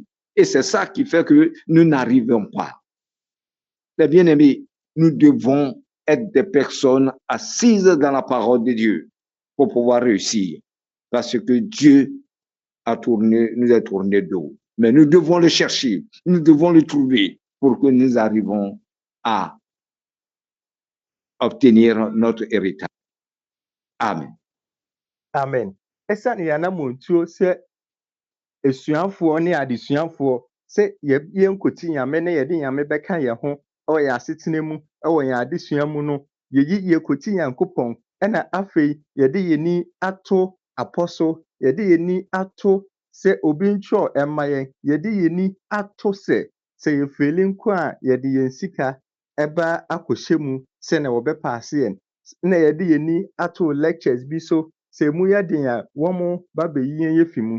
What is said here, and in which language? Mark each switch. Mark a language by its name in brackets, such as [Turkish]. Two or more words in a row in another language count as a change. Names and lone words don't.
[French] Et c'est ça qui fait que nous n'arrivons pas. Les bien-aimés, nous devons être des personnes assises dans la parole de Dieu pour pouvoir réussir. Parce que Dieu nous a tourné dos. Mais nous devons le chercher, nous devons le trouver pour que nous arrivions à obtenir notre héritage. Amen. Amen. [Akan] Esiane yɛanamontuo sɛ esuafoɔ ne adesuafoɔ sɛ yɛnkɔti Nyame na yɛde Nyame bɛka yɛn ho wɔ yɛn asetena mu wɔ yɛn adesua mu no, yɛkɔti Nyankopɔn ɛna afei yɛde yɛni ato apɔso, yɛde yɛni ato sɛ obi ntwerɛ ɛma yɛn, yɛde yɛni ato sɛ yɛfiri nko a yɛde yɛn sika ɛba akɔhyɛ mu sɛnea wɔbɛpaase yɛn, na yɛde yɛni ato lectures bi so sɛ mu yɛ den a wɔn ba bɛyi yɛn yɛfi mu.